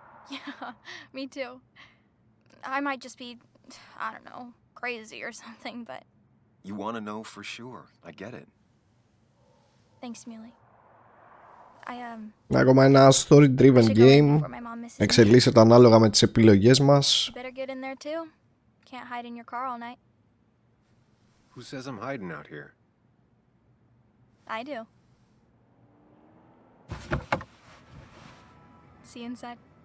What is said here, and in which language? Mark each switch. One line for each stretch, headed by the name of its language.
English: Yeah, me too. I might just be, I don't know, crazy or something, but You want to know for sure. I get it. thanks, Muley.
Greek: Ακόμα ένα story-driven game. Εξελίσσεται ανάλογα με τις επιλογές μας.
English: You better get in there too. Can't hide in your car all night. Who says I'm hiding out here? I do. See you inside.